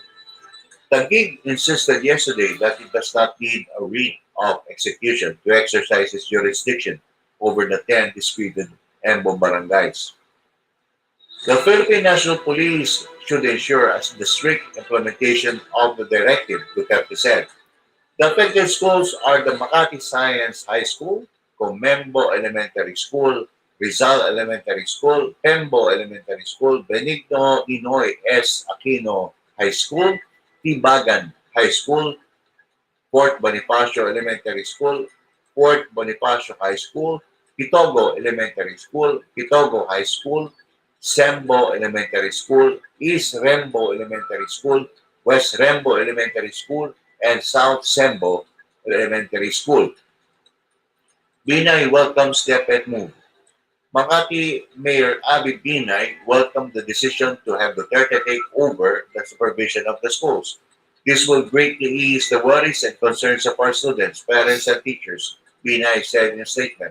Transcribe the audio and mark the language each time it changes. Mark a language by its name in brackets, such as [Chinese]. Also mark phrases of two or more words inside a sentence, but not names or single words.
[English] Taguig insisted yesterday that it does not need a writ of execution to exercise its jurisdiction over the 10 disputed Embo barangays. The Philippine National Police should ensure the strict implementation of the directive, Duterte said. The affected schools are the Makati Science High School, Comembo Elementary School, Rizal Elementary School, Pembo Elementary School, Benigno Inoy S. Aquino High School, Tibagan High School, Fort Bonifacio Elementary School, Fort Bonifacio High School, Pitogo Elementary School, Pitogo High School, Sembo Elementary School, East Rembo Elementary School, West Rembo Elementary School, and South Sembo Elementary School. Binay welcomes the pet move. Makati Mayor Abby Binay welcomed the decision to have Duterte take over the supervision of the schools. This will greatly ease the worries and concerns of our students, parents, and teachers, Binay said in a statement.